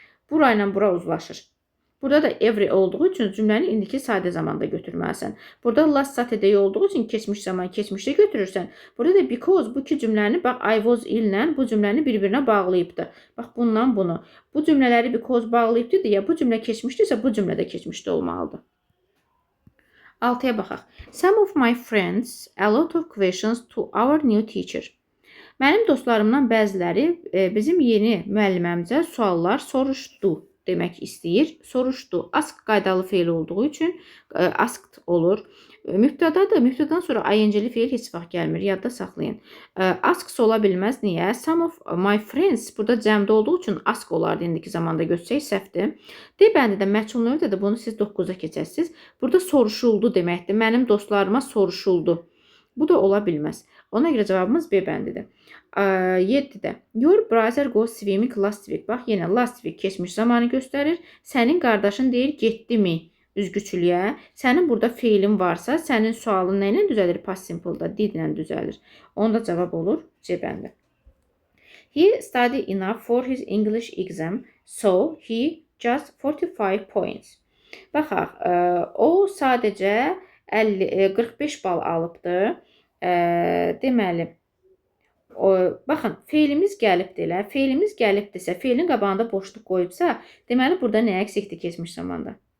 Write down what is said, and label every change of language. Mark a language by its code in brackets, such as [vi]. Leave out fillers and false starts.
[az] Bura ilə bura uzlaşır. Burada da every olduğu üçün cümləni indiki sadə zamanda götürməlisən. Burada last Saturday olduğu üçün keçmiş zaman keçmişdə götürürsən. Burada da because bu iki cümləni bax I was ill-lə bu cümləni bir-birinə bağlayıbdı. Bax bundan bunu. Bu cümlələri because bağlayıbdı deyə bu cümlə keçmişdirsə bu cümlə də keçmişdə olmalıdır. 6-ya baxaq. [en] Some of my friends a lot of questions to our new teacher. [az] Mənim dostlarımdan bəziləri bizim yeni müəlliməmizə suallar soruşdu demək istəyir. Soruşdu. Ask qaydalı feil olduğu üçün asked olur. Mübtədadır. Mübtədadan sonra ing-li feil heç vaxt gəlmir. Yadda saxlayın. Ask ola bilməz. Niyə? Some of my friends burada cəmdə olduğu üçün ask olardı indiki zamanda götsək səhvdir. D bəndi də məchul növdədir. Bunu siz 9-a keçəsiniz. Burada soruşuldu deməkdir. Mənim dostlarıma soruşuldu. Bu da ola bilməz. Ona görə cavabımız B bəndidir. 7-də. [en] Your brother goes swimming last week. [az] Bax, yenə last week keçmiş zamanı göstərir. Sənin qardaşın deyir, getdi mi üzgüçülüyə? Sənin burada feilin varsa, sənin sualın nə ilə düzəlir? Past simple-da did ilə düzəlir. Onda cavab olur C bəndi. [en] He studied enough for his English exam, so he just 45 points. [az] Baxaq, o sadəcə 45 bal alıbdı. Deməli, baxın, feilimiz gəlibdir. Feilimiz gəlibdirsə, feilin qabağında boşluq qoyubsa, deməli, burada nə əksikdir keçmiş zamanda?